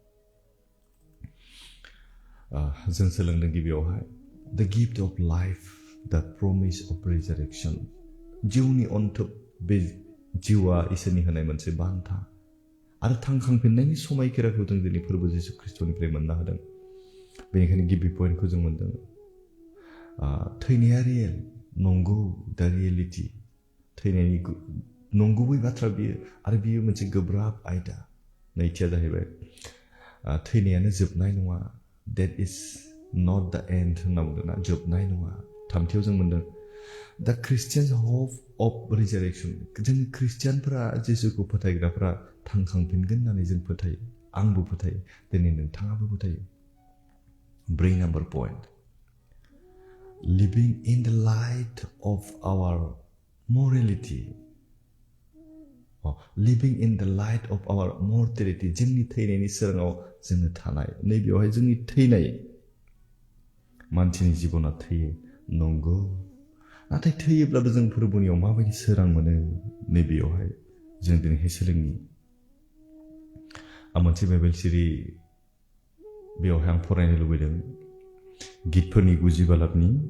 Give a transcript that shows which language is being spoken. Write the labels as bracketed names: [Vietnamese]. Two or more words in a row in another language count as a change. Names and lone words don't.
[Bodo] जों सोलोंदों गिबियावहाय [English] the gift of life the promise of resurrection [Bodo] जिउनि अनथोब बे जिउआ इसोरनि होनाय मोनसे बान्था आरो थांखांफिननायनि समायखिराखौ जों दिनै फोरबो जिसु ख्रिस्टनिफ्राय मोननो हादों बेनिखायनो गिबि पइन्टखौ जों मोनदों थैनाया रियेल नंगौ [English] the reality [Bodo] थैनायनि नंगुबै बाथ्रा बियो आरो बियो मोनसे गोब्राब आयदा नैथिया जाहैबाय थैनायानो जोबनाय नङा [English] that is not the end [Bodo] होनना बुंदोंना जोबनाय नङा थामथियाव जों मोनदों [English] the Christian's hope of resurrection [Bodo] जों ख्रिस्टियानफोरा जिसुखौ फोथायग्राफोरा थांखांफिनगोन होननानै जों फोथायो आंबो फोथायो दिनै नोंथाङाबो फोथायो ब्रै नाम्बार पइन्ट [English] living in the light of our morality living in the light of our mortality [Bodo] जोंनि थैनायनि सोराङाव जोङो थानाय नैबेयावहाय जोंनि थैनाय मानसिनि जिबना थैयो नंगौ नाथाय थैयोब्लाबो जों फोरबोनियाव माबायदि सोरां मोनो नैबेयावहाय जों दिनैहाय सोलोंनि आं मोनसे [English] Bible series [Bodo] बेयावहाय आं फरायनो लुबैदों गितफोरनि 90 बालाबनि